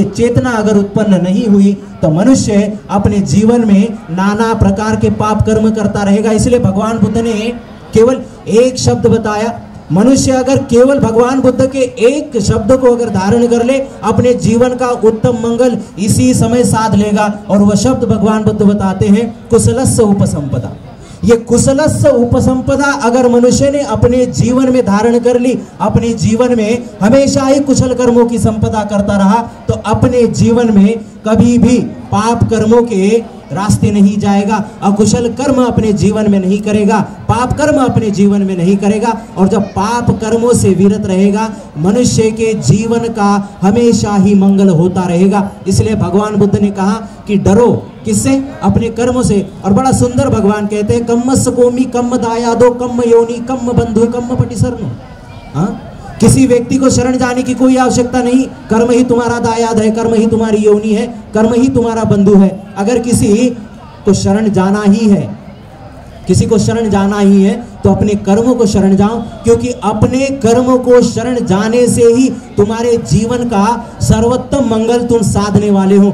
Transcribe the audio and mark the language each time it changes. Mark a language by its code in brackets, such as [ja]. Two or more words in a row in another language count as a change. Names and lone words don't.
[hi] चेतना अगर उत्पन्न नहीं हुई तो मनुष्य अपने जीवन में नाना प्रकार के पाप कर्म करता रहेगा। इसलिए भगवान बुद्ध ने केवल एक शब्द बताया। मनुष्य अगर केवल भगवान बुद्ध के एक शब्द को अगर धारण कर ले, अपने जीवन का उत्तम मंगल इसी समय साध लेगा। और वह शब्द भगवान बुद्ध बताते हैं [pi] कुशलस्य उपसंपदा। [hi] ये [pi] कुशलस्य उपसंपदा [hi] अगर मनुष्य ने अपने जीवन में धारण कर ली, अपने जीवन में हमेशा ही कुशल कर्मों की संपदा करता रहा, तो अपने जीवन में कभी भी पाप कर्मों के रास्ते नहीं जाएगा, अकुशल कर्म अपने जीवन में नहीं करेगा, पाप कर्म अपने जीवन में नहीं करेगा। और जब पाप कर्मों से विरत रहेगा, मनुष्य के जीवन का हमेशा ही मंगल होता रहेगा। इसलिए भगवान बुद्ध ने कहा कि डरो किससे? अपने कर्मों से। और बड़ा सुंदर भगवान कहते हैं, [pi] कम्मस कोमी कम्म दायादो कम्म योनि कम्म बंधु कम्म पटिसरनो। [hi] हाँ, किसी व्यक्ति को शरण जाने की कोई आवश्यकता नहीं। कर्म ही तुम्हारा दायाद है, कर्म ही तुम्हारी योनि है, कर्म ही तुम्हारा बंधु है। अगर किसी को शरण जाना ही है, किसी को शरण जाना ही है तो अपने कर्मों को शरण जाओ, क्योंकि अपने कर्मों को शरण जाने से ही तुम्हारे जीवन का सर्वोत्तम मंगल तुम साधने वाले हो।